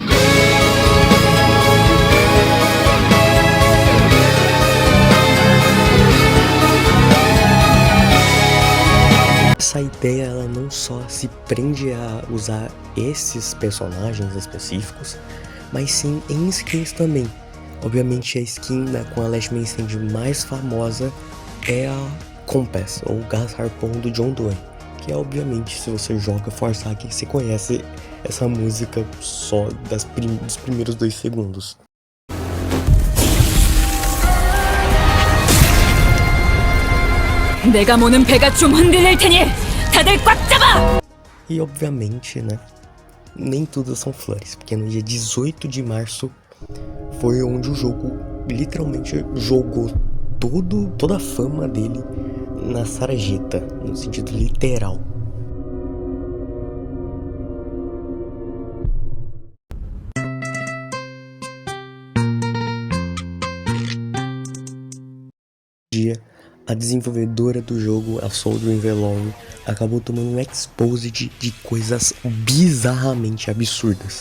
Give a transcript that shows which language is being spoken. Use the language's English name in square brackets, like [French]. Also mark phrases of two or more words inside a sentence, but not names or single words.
[Portuguese] Essa ideia, ela não só se prende a usar esses personagens específicos, mas sim em skins também. Obviamente a skin com a Last Man Stand mais famosa é a Compass, ou Gás Harpoon do John Doe, que é, obviamente, se você joga Forsaken, você conhece essa música só dos primeiros 2 segundos. [Korean] 내가 모는 배가 좀 흔들릴 테니 다들 꽉 잡아! [Portuguese] E obviamente, né, nem tudo são flores, porque no dia 18 de março foi onde o jogo literalmente jogou toda a fama dele na sarjeta, no sentido literal. A desenvolvedora do jogo, a Soldering Velocity, acabou tomando um expose de coisas bizarramente absurdas.